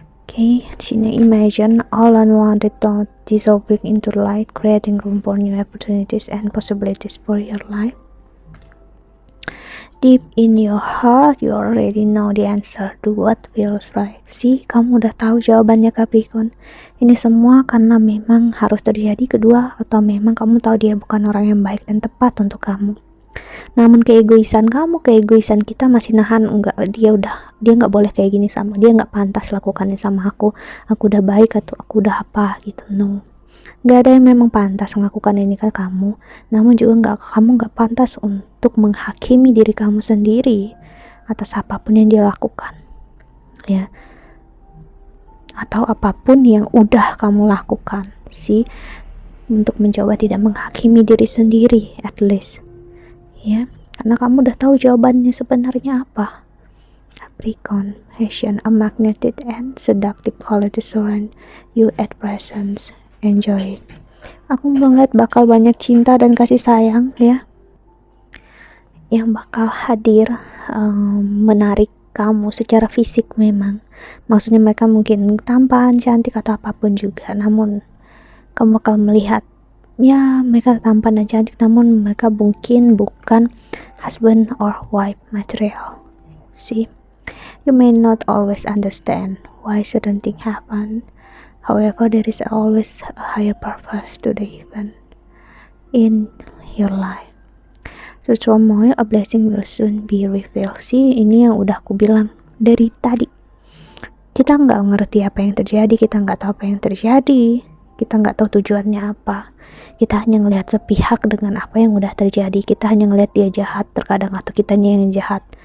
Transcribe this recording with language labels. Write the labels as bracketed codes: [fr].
[id] Oke, sini [en] imagine all unwanted thoughts dissolving into light, creating room for new opportunities and possibilities for your life. Deep in your heart, you already know the answer to what feels right. [id] See, kamu udah tahu jawabannya Capricorn. Ini semua karena memang harus terjadi. Kedua, atau memang kamu tahu dia bukan orang yang baik dan tepat untuk kamu. Namun keegoisan kita masih nahan, enggak, dia nggak boleh kayak gini sama, dia nggak pantas lakukannya sama aku udah baik atau aku udah apa gitu. No, nggak ada yang memang pantas melakukan ini ke kamu, namun juga kamu nggak pantas untuk menghakimi diri kamu sendiri atas apapun yang dia lakukan, ya, atau apapun yang udah kamu lakukan sih, untuk mencoba tidak menghakimi diri sendiri [en] at least, [id] ya. karena kamu udah tahu jawabannya sebenarnya apa. [en] Capricorn, Asian, a magnetic and seductive quality surround you at present. Enjoy it. [id] Aku melihat bakal banyak cinta dan kasih sayang ya, yang bakal hadir, menarik kamu secara fisik memang. Maksudnya mereka mungkin tampan, cantik atau apapun juga, namun kamu bakal melihat ya mereka tampan dan cantik, namun mereka mungkin bukan [en] husband or wife material. See, you may not always understand why certain things happen. However, there is always a higher purpose to the event in your life. So turmoil, a blessing will soon be revealed. [id] See, ini yang udah aku bilang dari tadi. Kita nggak ngerti apa yang terjadi, kita nggak tahu apa yang terjadi, kita nggak tahu tujuannya apa. Kita hanya ngelihat sepihak dengan apa yang udah terjadi. Kita hanya ngelihat dia jahat terkadang, atau kitanya yang jahat.